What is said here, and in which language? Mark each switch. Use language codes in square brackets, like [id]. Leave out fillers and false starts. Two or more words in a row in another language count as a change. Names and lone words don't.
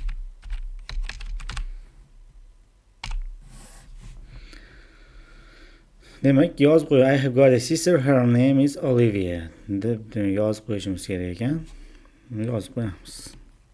[uz] Demak, yozib qo'y. [en] I have got a sister, her name is Olivia [uz] deb yozib qo'yishimiz kerak ekan. Yozib qo'yamiz.